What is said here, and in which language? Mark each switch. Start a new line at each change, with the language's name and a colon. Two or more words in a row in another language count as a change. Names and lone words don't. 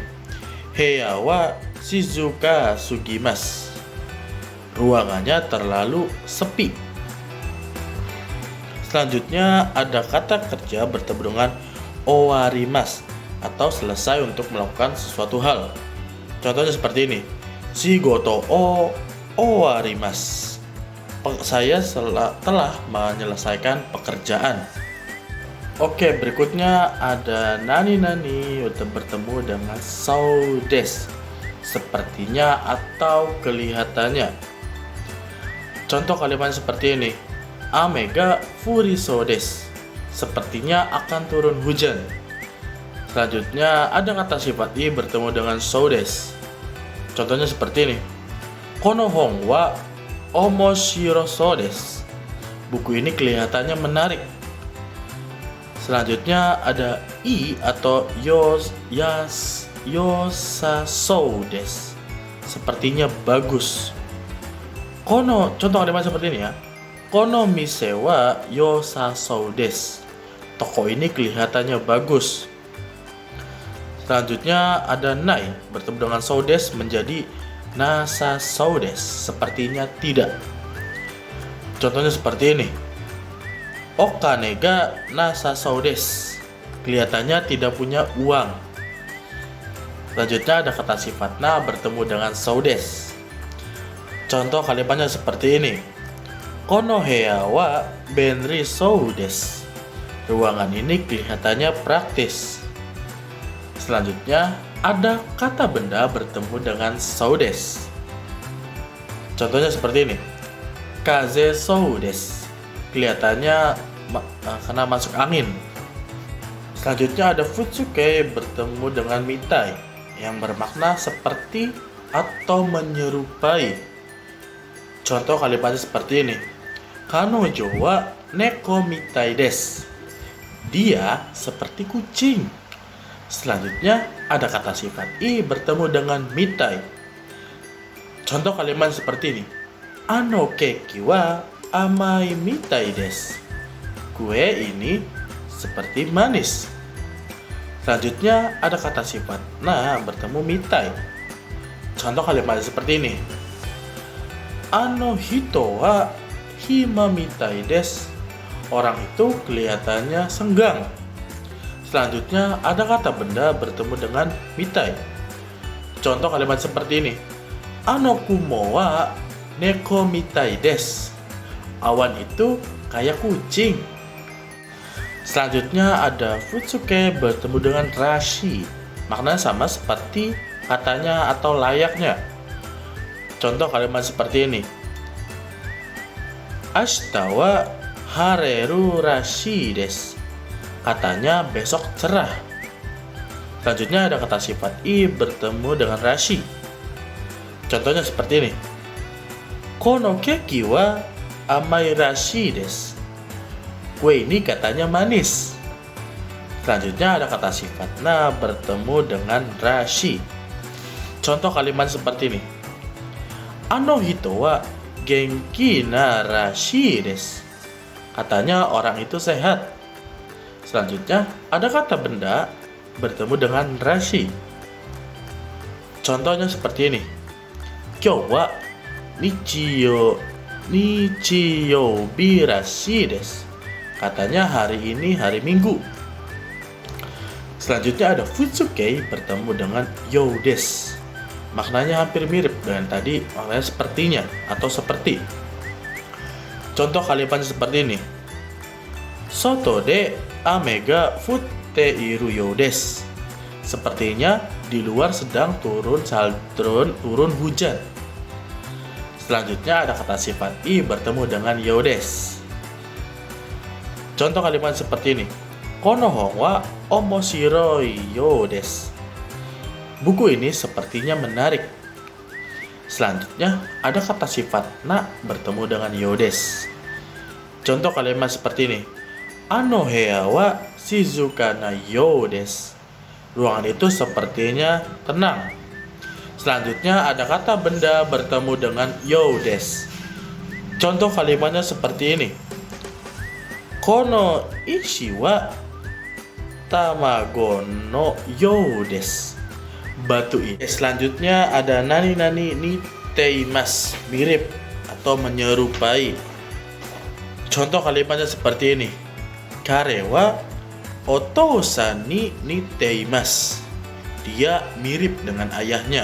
Japanese: 部屋は静かすぎます.
Indonesian: Ruangannya terlalu sepi. Selanjutnya ada kata kerja bertemu dengan owarimasu atau selesai untuk melakukan sesuatu hal. Contohnya seperti ini.
Japanese: 仕事を終わります.
Indonesian: Saya telah menyelesaikan pekerjaan. Oke, berikutnya ada nani untuk bertemu dengan
Japanese: そうです.
Indonesian: Sepertinya atau kelihatannya. Contoh kalimat seperti ini.
Japanese: 雨が降りそうです.
Indonesian: Sepertinya akan turun hujan. Selanjutnya ada kata sifat i bertemu dengan
Japanese: そうです.
Indonesian: Contohnya seperti ini.
Japanese: この本は面白そうです.
Indonesian: Buku ini kelihatannya menarik. Selanjutnya ada i atau
Japanese: よさそうです.
Indonesian: Sepertinya bagus. Kono, contoh kalimat seperti ini ya.
Japanese: この店はよさそうです.
Indonesian: Toko ini kelihatannya bagus. Selanjutnya ada nai bertemu dengan
Japanese: そうです
Indonesian: menjadi
Japanese: なさそうです.
Indonesian: Sepertinya tidak. Contohnya seperti ini.
Japanese: お金がなさそうです.
Indonesian: Kelihatannya tidak punya uang. Selanjutnya ada kata sifat na bertemu dengan
Japanese: そうです.
Indonesian: Contoh kalimatnya seperti ini.
Japanese: この部屋は便利そうです.
Indonesian: Ruangan ini kelihatannya praktis. Selanjutnya ada kata benda bertemu dengan
Japanese: そうです.
Indonesian: Contohnya seperti ini.
Japanese: 風邪そうです.
Indonesian: Kelihatannya kena masuk angin. Selanjutnya ada futsuke bertemu dengan mitai yang bermakna seperti atau menyerupai. Contoh kalimatnya seperti ini.
Japanese: 彼女は猫みたいです.
Indonesian: Dia seperti kucing. Selanjutnya ada kata sifat i bertemu dengan mitai. Contoh kalimat seperti ini.
Japanese: あのケーキは甘いみたいです.
Indonesian: Kue ini seperti manis. Selanjutnya ada kata sifat na bertemu mitai. Contoh kalimat seperti ini.
Japanese: あの人は暇みたいです.
Indonesian: Orang itu kelihatannya senggang. Selanjutnya ada kata benda bertemu dengan mitai. Contoh kalimat seperti ini.
Japanese: あの雲は猫みたいです.
Indonesian: Awan itu kayak kucing. Selanjutnya ada futsuke bertemu dengan rashi. Maknanya sama seperti katanya atau layaknya. Contoh kalimat seperti ini.
Japanese: 明日は晴れるらしいです.
Indonesian: Katanya besok cerah. Selanjutnya ada kata sifat i bertemu dengan rashi. Contohnya seperti ini.
Japanese: このケーキは甘いらしいです.
Indonesian: Kue ini katanya manis. Selanjutnya ada kata sifat na bertemu dengan rashi. Contoh kalimat seperti ini.
Japanese: あの人は元気ならしいです.
Indonesian: Katanya orang itu sehat. Selanjutnya ada kata benda bertemu dengan rashi. Contohnya seperti ini.
Japanese: 今日は日曜日らしいです.
Indonesian: Katanya hari ini hari Minggu. Selanjutnya ada futsuke bertemu dengan
Japanese: ようです.
Indonesian: Maknanya hampir mirip dengan tadi, maknanya sepertinya atau seperti. Contoh kalimatnya seperti ini.
Japanese: 外で雨が降っているようです.
Indonesian: Sepertinya di luar sedang turun hujan. Selanjutnya ada kata sifat i bertemu dengan
Japanese: ようです.
Indonesian: Contoh kalimat seperti ini.
Japanese: この本は面白いようです.
Indonesian: Buku ini sepertinya menarik. Selanjutnya ada kata sifat na bertemu dengan
Japanese: ようです.
Indonesian: Contoh kalimat seperti ini.
Japanese: あの部屋は静かなようです.
Indonesian: Ruangan itu sepertinya tenang. Selanjutnya ada kata benda bertemu dengan
Japanese: ようです.
Indonesian: Contoh kalimatnya seperti ini.
Japanese: この石は卵のようです.
Indonesian: Batu ini. Selanjutnya ada
Japanese: 何に似ています,
Indonesian: mirip atau menyerupai. Contoh kalimatnya seperti ini.
Japanese: 彼はお父さんに似ています.
Indonesian: Dia mirip dengan ayahnya.